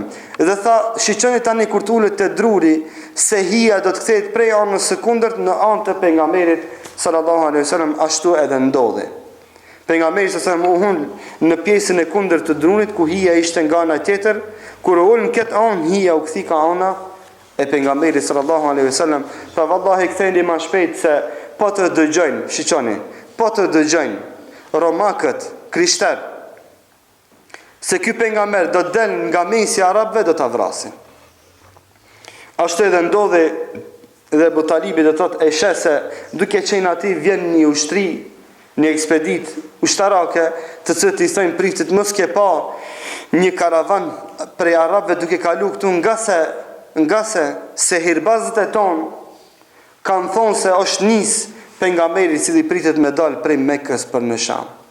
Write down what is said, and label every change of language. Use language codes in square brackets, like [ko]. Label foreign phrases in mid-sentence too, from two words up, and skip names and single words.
[sq] Dhe tha, shiqoni tani kur tulet te druri se hija do të kthehet prej anës së kundërt në anë të pejgamberit [ar] صلى الله عليه وسلم, [sq] ashtu edhe ndodhi. Pejgamberi [ar] صلى الله عليه وسلم [sq] në pjesën e kundërt të drunit ku hija ishte nga ana tjetër, kur u ul në këtë anë hija u kthi ka ana e pejgamberit [ar] صلى الله عليه وسلم. فوالله [sq] ktheni më shpejt se po të dëgjojnë, shiqoni, po të dëgjojnë romakët, krishter, se ky pejgamber do të del nga mesi arabëve, do ta vrasin. Ashtu edhe ndodhi dhe Abu Talibi do thotë e sheh se duke qenë aty vjen një ushtri, një ekspedit ushtarake të cilët i thojnë priftit mos ke pa një karavan prej arabëve duke kalu këtu nga se hirbazët e tonë kanë thonë se është nis pejgamberi i cili pritet me dal prej Mekës për në Sham.